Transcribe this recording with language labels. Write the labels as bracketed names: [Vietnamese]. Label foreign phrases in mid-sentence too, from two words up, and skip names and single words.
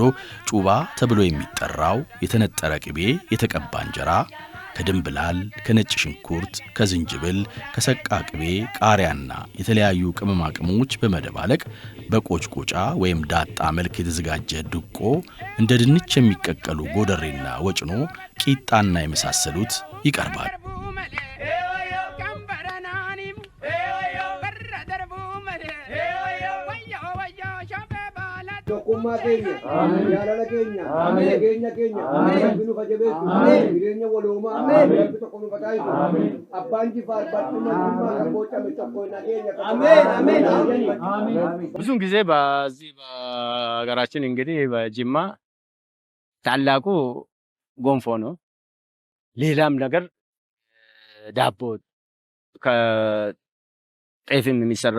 [Amharic] ጩባ ተብሎ የሚጠራው የተነጠረ ቅቤ የተቀባ እንጀራ ከድንብላል፣ ከነጭ ሽንኩርት፣ ከዝንጅብል፣ ከሰቃ ቅቤ፣ ቃሪያና የተለያዩ ቅመማ ቅመሞች በመደባለቅ በቆጭቆጫ ወይም ዳጣ መልክ የተዘጋጀ ድቆ፣ እንደ ድንች የሚቀቀሉ ጎደሬና ወጭኖ፣ ቂጣና የመሳሰሉት ይቀርባል። [Oromo] Tokkummaa keenya, jaalala keenya, nageenya keenya, rabbi nu kajabeessu, jireenya waloomaa, rabbi tokko nu fataayisu, abbaan jifaar badhuma jimmaa kan bocame tokko nageenya [Amharic] ብዙን ጊዜ በዚህ በሀገራችን እንግዲህ በጅማ ታላቁ ጎንፎ ነው። ሌላም ነገር ዳቦ ከጤፍም የሚሰራ